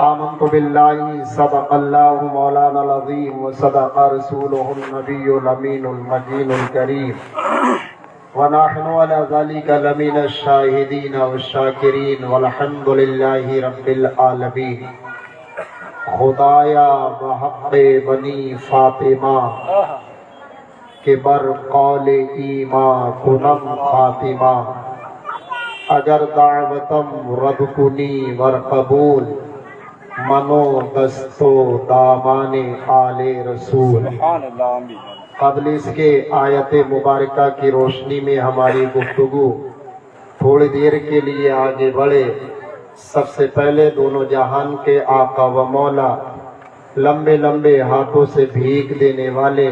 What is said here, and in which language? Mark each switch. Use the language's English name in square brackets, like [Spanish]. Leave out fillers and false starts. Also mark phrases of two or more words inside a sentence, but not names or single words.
[Arabic] آمنت بالله صدق الله مولانا العظيم وصدق رسوله النبي الأمين المجين الكريم ونحن على ذلك لمن الشاهدين والشاكرين والحمد لله رب العالمين. [Persian] خدایا بحق بنی فاطمہ کہ بر قول ایمان کنم خاتمہ اگر دعوتم رد کنی ور قبول منو دستو دامان آل رسول. [Arabic] سبحان اللہ. آمین. [Urdu] قبل اس کے آیت مبارکہ کی روشنی میں ہماری گفتگو تھوڑی دیر کے لیے آگے بڑھے. سب سے پہلے دونوں جہان کے آقا و مولا، لمبے لمبے ہاتھوں سے بھیک دینے والے،